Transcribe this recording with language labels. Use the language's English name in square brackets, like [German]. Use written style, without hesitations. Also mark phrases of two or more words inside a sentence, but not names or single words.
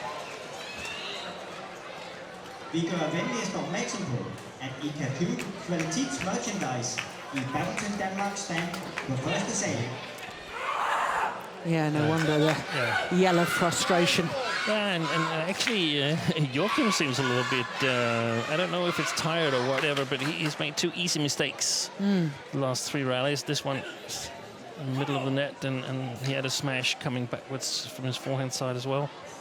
[Danish] Vi gør venligst opmærksom på, at I kan købe kvalitetsmerchandise i Badminton Danmark stand på første sal. [English] Yeah, no wonder the yell of frustration. Yeah, and actually, Joachim seems a little bit, I don't know if it's tired or whatever, but he's made 2 easy mistakes the last 3 rallies. This one in the middle of the net, and he had a smash coming backwards from his forehand side as well.